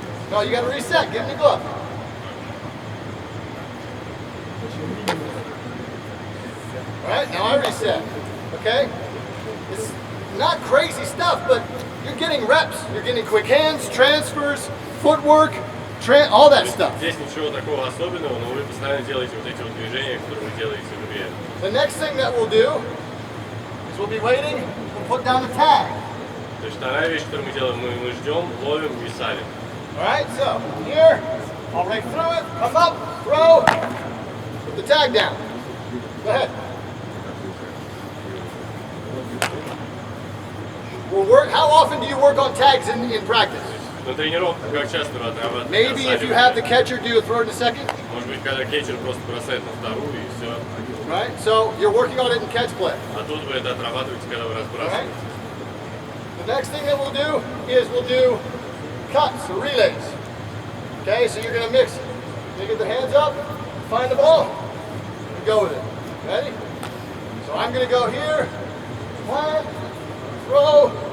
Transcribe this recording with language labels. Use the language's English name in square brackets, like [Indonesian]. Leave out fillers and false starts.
[English] No, you gotta reset, give him the glove. All right, now I reset, okay? It's not crazy stuff, but you're getting reps. You're getting quick hands, transfers, footwork, all that stuff. [Russian] Здесь ничего такого особенного, но вы постоянно делаете вот эти вот движения, которые вы делаете в игре. [English] The next thing that we'll do is we'll be waiting, we'll put down the tag. [Russian] То есть вторая вещь, которую мы делаем, мы ждем, ловим и садим. [English] All right, so here, I'll rake through it, come up, throw, put the tag down. Go ahead. We'll work. How often do you work on tags in practice? [Russian] На тренировках как часто вы отрабатываете? [English] Maybe if you have the catcher do a throw in a second. [Russian] Может быть, когда кетчер просто бросает на вторую и все. [English] Right, so you're working on it in catch play. [Russian] А тут вы это отрабатываете, когда вы разбрасываете. [English] The next thing that we'll do is we'll do cuts or relays. Okay, so you're gonna mix. You get the hands up, find the ball, and go with it. Ready? So I'm gonna go here, plant, throw.